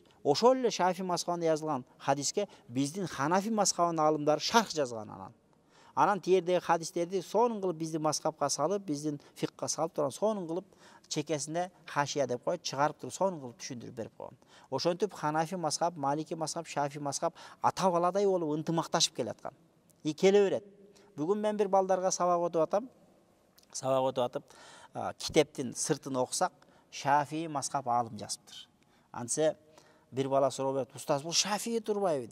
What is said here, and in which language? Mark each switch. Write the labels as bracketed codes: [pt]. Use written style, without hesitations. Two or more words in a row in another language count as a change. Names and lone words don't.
[ky] Ошол эле Шафии мазхабында жазылган хадиске биздин Ханафи мазхабынын алымдары шарх жазган анан. Анан тиердеги хадистерди сонун кылып биздин мазхабка салып, биздин фикка салып турган сонун кылып чекесине хашия деп коет, чыгарып туруп сонун кылып түшүндүрүп берип койгон. Ошентип Ханафи мазхаб, Малики мазхаб, Шафии мазхаб ата баладай болуп ынтымакташып келаткан. Келе берет. Бүгүн мен бир балдарга сабак өтүп атам. Сабак өтүп атып, китептин сыртын окусак, Шафии мазхаб алым жазыптыр. Антсе бир бала суроо берет, "Устаз, бул Шафии турбайбы?"